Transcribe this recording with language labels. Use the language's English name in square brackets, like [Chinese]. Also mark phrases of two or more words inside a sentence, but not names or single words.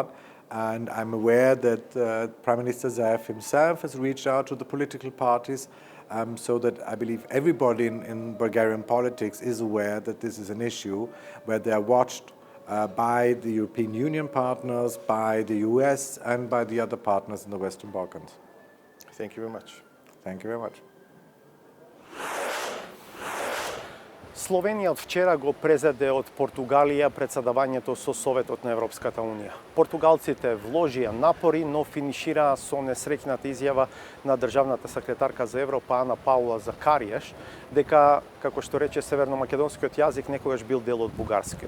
[English] And I'm aware that Prime Minister Zaev himself has reached out to the political parties, so that I believe everybody in Bulgarian politics is aware that this is an issue where they are watched by the European Union partners, by the US, and by the other partners in the Western Balkans. Thank you very much. Thank you very much. [Macedonian] Словенија од вчера го презеде од Португалија председавањето со Советот на Европската Унија. Португалците вложија напори, но финишираа со несреќната изјава на државната секретарка за Европа Ана Паула Закаријаш дека, како што рече северномакедонскиот јазик, некогаш бил дел од бугарскиот.